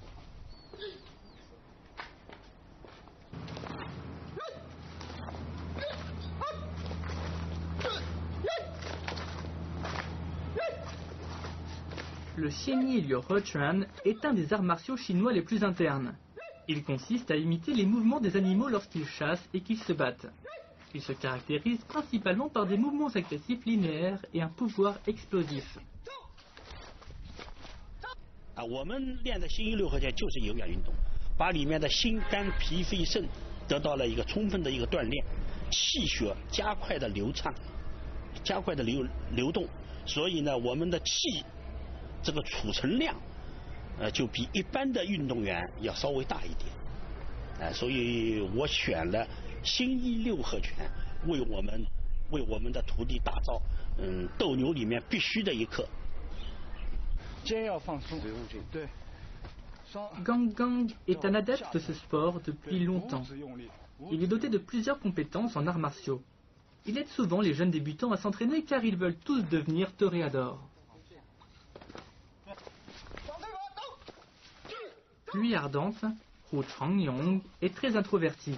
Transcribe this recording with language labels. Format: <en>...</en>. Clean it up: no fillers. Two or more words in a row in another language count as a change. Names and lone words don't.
<fr>Le Xinyi Liu Huochuan est un des arts martiaux chinois les plus internes. Il consiste à imiter les mouvements des animaux lorsqu'ils chassent et qu'ils se battent. Il se caractérise principalement par des mouvements agressifs linéaires et un pouvoir explosif.</fr> <zh>我们练的心一六合拳就是有氧运动，把里面的心肝脾肺肾得到了一个充分的一个锻炼，气血加快的流畅，加快的流动，所以呢，我们的气这个储存量，就比一般的运动员要稍微大一点，所以我选了。新一六合拳为我们的徒弟打造，斗牛里面必须的一课。肩要放松，对。</zh> <fr>Gang Gang est un adepte de ce sport depuis longtemps. Il est doté de plusieurs compétences en arts martiaux. Il aide souvent les jeunes débutants à s'entraîner car ils veulent tous devenir toréadors. Pluie ardente, Hu Changyong est très introverti.</fr>